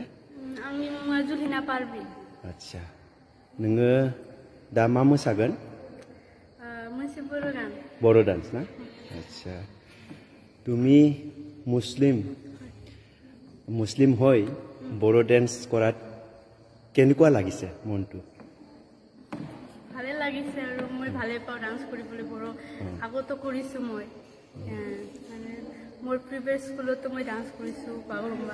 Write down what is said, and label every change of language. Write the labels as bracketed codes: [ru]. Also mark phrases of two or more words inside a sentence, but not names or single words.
[brx] आंनि मुङा जुलिना पारभिन। आच्छा नोङो दा मा मोसागोन? मोनसे बर' गान। [as] বড়ো ডান্স না? আচ্ছা তুমি মুছলিম হৈ বড়ো ডেন্স কৰাত কেনেকুৱা লাগিছে মনটো? ভালে লাগিছে আৰু মই ভালে পাওঁ ডান্স কৰিবলৈ বড়ো। আগতো কৰিছোঁ মই, মানে মোৰ [en] previous school [as] মই ডান্স কৰিছোঁ বাগৰুম্বা।